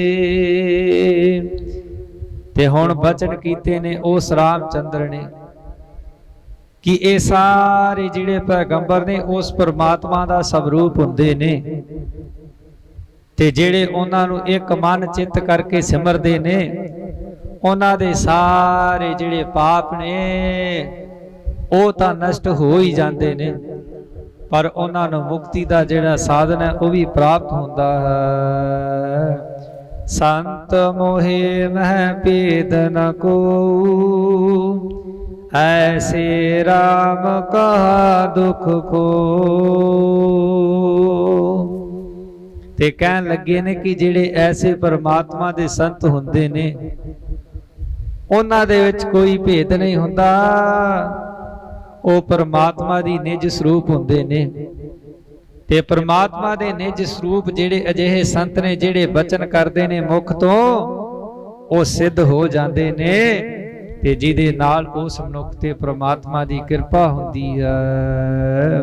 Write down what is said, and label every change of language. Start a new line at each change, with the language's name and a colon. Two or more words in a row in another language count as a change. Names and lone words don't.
Punjabi: ਤੇ ਹੁਣ ਬਚਨ ਕੀਤੇ ਨੇ ਉਸ ਰਾਮਚੰਦਰ ਨੇ ਕਿ ਇਹ ਸਾਰੇ ਜਿਹੜੇ ਪੈਗੰਬਰ ਨੇ ਉਸ ਪਰਮਾਤਮਾ ਦਾ ਸਵਰੂਪ ਹੁੰਦੇ ਨੇ, ਤੇ ਜਿਹੜੇ ਉਹਨਾਂ ਨੂੰ ਇੱਕ ਮਨ ਚਿੱਤ ਕਰਕੇ ਸਿਮਰਦੇ ਨੇ, ਉਹਨਾਂ ਦੇ ਸਾਰੇ ਜਿਹੜੇ ਪਾਪ ਨੇ ਉਹ ਤਾਂ ਨਸ਼ਟ ਹੋ ਹੀ ਜਾਂਦੇ ਨੇ, ਪਰ ਉਹਨਾਂ ਨੂੰ ਮੁਕਤੀ ਦਾ ਜਿਹੜਾ ਸਾਧਨ ਹੈ ਉਹ ਵੀ ਪ੍ਰਾਪਤ ਹੁੰਦਾ ਹੈ। ਸੰਤ ਮੋਹਿ ਮਹਿ ਭੇਦ ਨ ਕੋ, ਐਸੇ ਰਾਮ ਕਹਾ ਦੁਖ ਕੋ। ਤੇ ਕਹਨ ਲਗੇ ਨੇ ਕਿ ਜਿਹੜੇ ਐਸੇ ਪਰਮਾਤਮਾ ਦੇ ਸੰਤ ਹੁੰਦੇ ਨੇ ਉਨ੍ਹਾਂ ਦੇ ਵਿਚ ਕੋਈ ਭੇਦ ਨਹੀਂ ਹੁੰਦਾ, ਉਹ ਪਰਮਾਤਮਾ ਦੀ ਨਿਜ ਸਰੂਪ ਹੁੰਦੇ ਨੇ। ਤੇ परमात्मा ਦੇ ਨਿਜ ਸਰੂਪ ਜਿਹੜੇ ਅਜਿਹੇ ਸੰਤ ਨੇ ਜਿਹੜੇ ਬਚਨ ਕਰਦੇ ਨੇ ਮੁਖ ਤੋਂ ਉਹ ਸਿੱਧ ਹੋ ਜਾਂਦੇ ਨੇ ਤੇ ਜਿਹਦੇ ਨਾਲ ਉਸ ਮਨੁੱਖ ਤੇ परमात्मा ਦੀ ਕਿਰਪਾ ਹੁੰਦੀ ਹੈ।